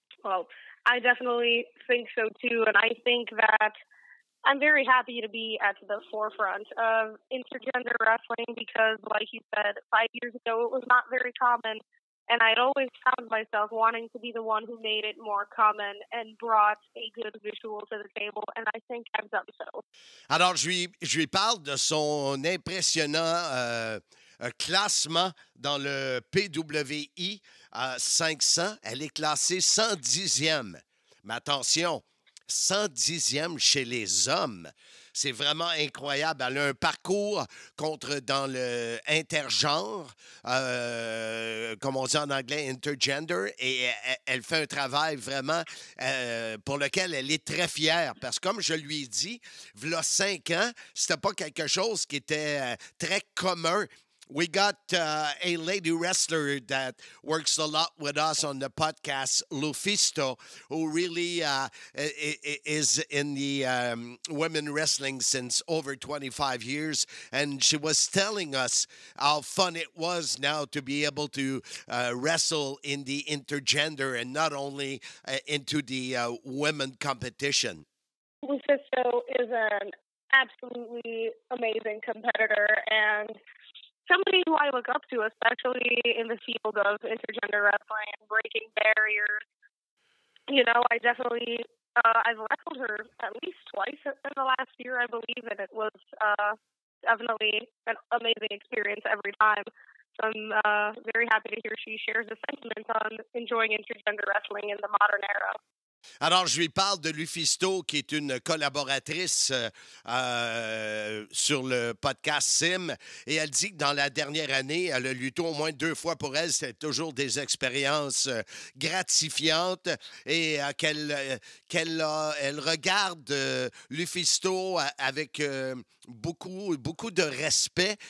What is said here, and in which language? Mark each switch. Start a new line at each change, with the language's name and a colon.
English: Well, I definitely think so, too. And I think that I'm very happy to be at the forefront of intergender wrestling because, like you said, 5 years ago, it was not very common. And I'd always found myself wanting to be the one who made it more common and brought a good visual to the table. And I think I've done so.
French: Alors, je lui parle de son impressionnant classement dans le PWI 500. Elle est classée 110e. Mais attention, 110e chez les hommes. C'est vraiment incroyable. Elle a un parcours dans le intergenre, comme on dit en anglais, intergender, et elle fait un travail vraiment pour lequel elle est très fière. Parce que comme je lui ai dit, il y a 5 ans, c'était pas quelque chose qui était très commun.
English: we got a lady wrestler that works a lot with us on the podcast, Lufisto, who really is in the women wrestling since over 25 years. And she was telling us how fun it was now to be able to wrestle in the intergender and not only into the women competition. Lufisto is an absolutely amazing competitor and somebody who I look up to, especially in the field of intergender wrestling and breaking barriers. You know, I definitely, I've wrestled her at least twice in the last year, I believe, and it was definitely an amazing experience every time. So I'm very happy to hear she shares the sentiment on enjoying intergender wrestling in the modern era.
French: Alors, je lui parle de Lufisto, qui est une collaboratrice sur le podcast Sim. Et elle dit que dans la dernière année, elle a lutté au moins 2 fois pour elle. C'était toujours des expériences gratifiantes et elle regarde Lufisto avec beaucoup de respect.